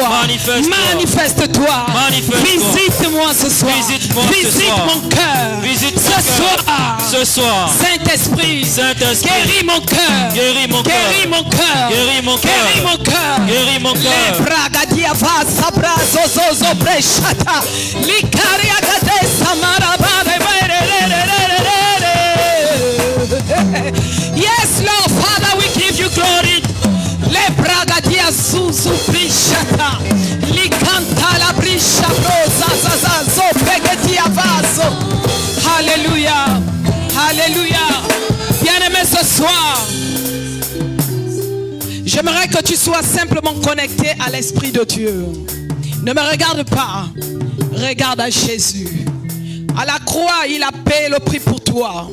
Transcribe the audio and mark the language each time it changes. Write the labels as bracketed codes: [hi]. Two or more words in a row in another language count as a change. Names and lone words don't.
[fr] Manifeste-toi. Manifeste-toi. Manifeste-toi. Visite-moi ce soir. Visite-moi ce Visite soir. mon cœur. Visite mon ce cœur. soir. Ce soir, Saint-Esprit, Saint-Esprit, guéris mon cœur. guéris mon cœur. Guéris mon cœur. Guéris mon cœur. Guéris mon cœur. Guéris mon cœur. Les bragadia va sabra zozo breshata. Likaria kate samaraba. [en] Yes, Lord, Father, we give you glory. Le bragadia suzu brishata. Likanta la brisha rosa zaza zo pegetia vaso. [fr] Alléluia. Alléluia. Bien-aimé ce soir, j'aimerais que tu sois simplement connecté à l'Esprit de Dieu. Ne me regarde pas. Regarde à Jésus. À la croix, il a payé le prix pour toi.